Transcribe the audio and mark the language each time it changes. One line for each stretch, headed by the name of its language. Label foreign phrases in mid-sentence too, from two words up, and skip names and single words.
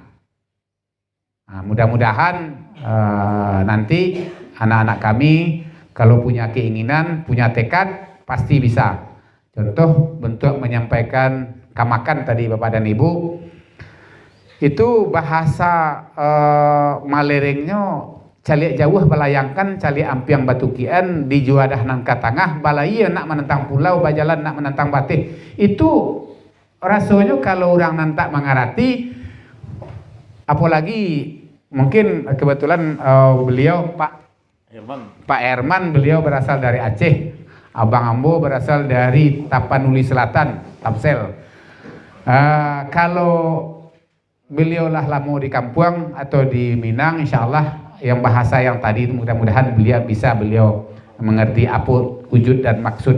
Indonesian: Nah, mudah-mudahan nanti anak-anak kami kalau punya keinginan, punya tekad pasti bisa. Contoh bentuk menyampaikan kamakan tadi Bapak dan Ibu, itu bahasa malerengnya
Minangkabau: caliak jauh balayangkan caliak ampiang batukian di juadah nan katangah balai nak menentang pulau bajalan nak menentang batih.
Indonesian: Itu rasanya kalau orang nantak mengarati, apalagi mungkin kebetulan beliau Pak Herman beliau berasal dari Aceh, Abang Ambo berasal dari Tapanuli Selatan, Tapsel. Kalau beliau lah lama di kampung atau di Minang, insya Allah yang bahasa yang tadi, mudah-mudahan beliau mengerti apa wujud dan maksud.